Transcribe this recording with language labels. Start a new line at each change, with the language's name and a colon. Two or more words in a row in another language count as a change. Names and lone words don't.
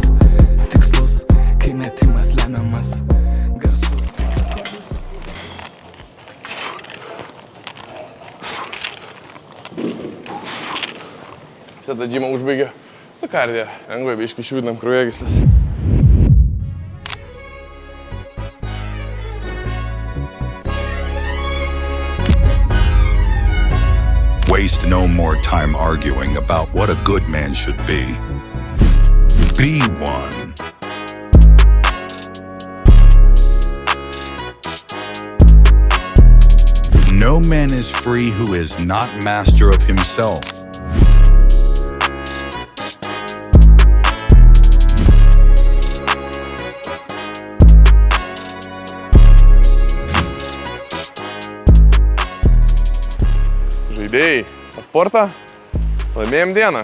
Lithuanian: Tikslus, kai metimas lemiamas. Garsus. Visada džimą užbaigė su kardija. Lengvai biškį išjudinam kraujagyslės.
English: Waste no more time arguing about what a good man should be. Be one. No man is free who is not master of himself.
Lithuanian: Žaidėjai, sportą laimėjom dieną.